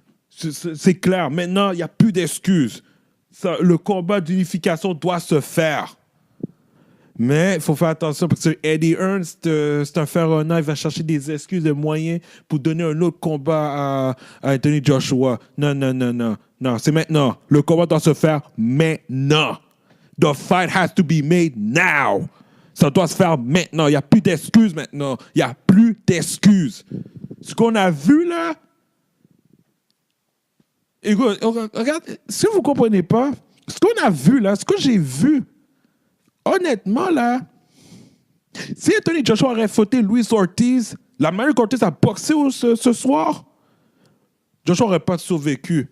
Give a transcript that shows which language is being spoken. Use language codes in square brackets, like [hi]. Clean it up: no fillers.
[fr] C'est clair. Maintenant, il n'y a plus d'excuses. Le combat d'unification doit se faire. Mais il faut faire attention parce que Eddie Hearn, c'est un fer honnête. Il va chercher des excuses, des moyens pour donner un autre combat à Anthony Joshua. Non. Non, c'est maintenant. Le combat doit se faire maintenant. [en] The fight has to be made now. [fr] Ça doit se faire maintenant. Il n'y a plus d'excuses maintenant. Il n'y a plus d'excuses. Ce qu'on a vu là, écoute, regarde, si vous ne comprenez pas, ce qu'on a vu là, ce que j'ai vu, honnêtement, là, si Anthony Joshua aurait fauté Luis Ortiz, la manière Ortiz a boxé ce soir, Joshua n'aurait pas survécu.